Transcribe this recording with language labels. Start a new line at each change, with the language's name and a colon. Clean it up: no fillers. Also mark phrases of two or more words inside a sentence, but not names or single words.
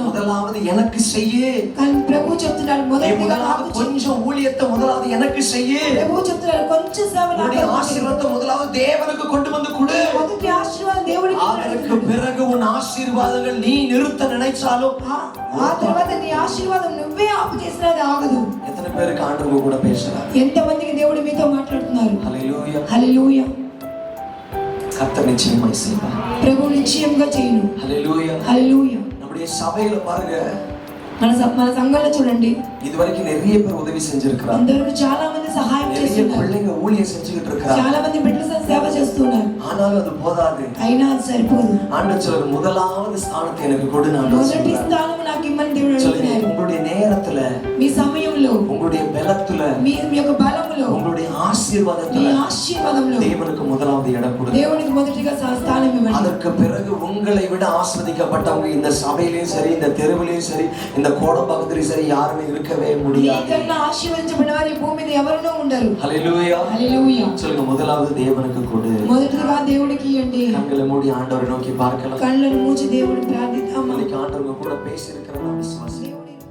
Tamil: முதலாவது எனக்கு செய்ய.
Telugu: కానీ ప్రభు చెప్తున్నాడు మొదటిగా నాకు
Tamil: கொஞ்சம் ஊழியத்தை முதலாவது எனக்கு செய்ய.
Telugu: ప్రభు చెప్తున్నాడు కొంచెం సేవ నాకు
Tamil: ஆசீர்வாதத்தை முதலாவது தேவனுக்கு கொண்டு வந்து கொடு.
Telugu: మొదటి ఆశీర్వాదం దేవుడికి
Tamil: அதற்கு பிறகு உன் ஆசீர்வாதங்கள் நீ நிறுத்த நினைச்சாலும்
Telugu: ఆ తర్వాత నీ ఆశీర్వాదం నువ్వే ఆపు చేసినా అది ఆగదు.
Tamil: எத்தனை பேருக்கு ஆண்டவர் கூட பேசுறார்?
Telugu: ఎంతమందికి దేవుడు మీతో మాట్లాడుతున్నారు? హల్లెలూయా హల్లెలూయా.
Tamil: கர்த்தர் நிச்சயமாய் செய்வார்.
Telugu: ప్రభు నిశ్చయంగా చేయును. హల్లెలూయా. హల్లెలూయా.
Tamil: நம்முடைய சபையில பாருங்க,
Telugu: మన సంఘంలో చూడండి,
Tamil: இதுவரைக்கும் நிறைய பேர் உதவி செஞ்சிருக்கிறாங்க.
Telugu: అందరూ చాలా మంది సహాయం
Tamil: நிறைய
Telugu: చేస్తున్నారు.
Tamil: பிள்ளைங்க ஊழியம் செஞ்சுக்கிட்டு இருக்காங்க.
Telugu: చాలా మంది బిడ్డలు సేవ చేస్తున్నారు.
Tamil: ஆனாலும் அது போதாது.
Telugu: అయినా అది సరిపోదు.
Tamil: ஆண்டவர் சொல்ற முதலாவது ஸ்தானத்தை எனக்கு கொடு நான்
Telugu: మొదటి స్థానం నాకు ఇమ్మని దేవుడు అడుగుతున్నాడు.
Tamil: உங்களுடைய நேரத்துல,
Telugu: మీ సమయంలో,
Tamil: உங்களுடைய బలத்துல,
Telugu: మీ యొక్క బలములో,
Tamil: உங்களுடைய
Telugu: మీ
Tamil: ஆசீர்வாதத்துல
Telugu: ఆశీర్వాదంలో
Tamil: தேவனுக்கு முதலாவது இடம் கொடுங்க.
Telugu: దేవునికి మొదటిగా స్థానం ఇవ్వండి.
Tamil: அதற்கு பிறகு உங்களை விட ஆஸ்வதிக்கப்பட்டவங்க இந்த சபையிலயும் சரி, இந்த தெருவிலையும் சரி, இந்த கோடம்பாக்கத்திலயும் சரி யாருமே இருக்கவே முடியாது.
Telugu: మీకన్నా ఆశీర్వదించబడిన వారు ఈ భూమి మీద ఎవరునూ ఉండరు. హల్లెలూయా. హల్లెలూయా.
Tamil: சொல்லுங்க, முதலாவது தேவனுக்கு கொடு.
Telugu: మొదటిగా దేవుడికి ఇవ్వండి.
Tamil: கண்களை மூடி ஆண்டவரை நோக்கி பார்க்கலாம்.
Telugu: కళ్ళను మూసి దేవుడిని ప్రార్థిద్దామా?
Tamil: இன்னைக்கு ஆண்டவர் கூட பேசி இருக்கிற நான் விசுவாசி.